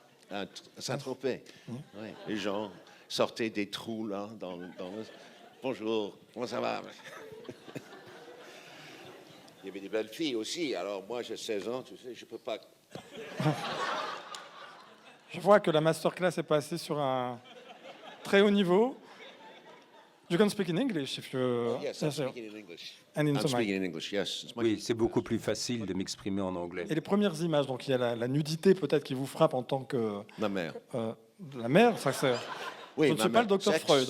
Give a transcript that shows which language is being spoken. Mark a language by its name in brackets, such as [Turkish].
[French] À Saint-Tropez. Ouais. Les gens sortaient des trous là dans le... Bonjour, comment ça va? Il y avait des belles filles aussi. Alors moi, j'ai 16 ans, tu sais, je peux pas... Je vois que la masterclass est passée sur un très haut niveau. [English] You can speak in English if you... Yes, I'm speaking in English. And in I'm the speaking in English, yes. [French] Oui, c'est beaucoup plus facile de m'exprimer en anglais. Et les premières images, donc il y a la nudité peut-être qui vous frappe en tant que... Ma mère. La mère, ça c'est... Oui, je ne suis pas le docteur Freud.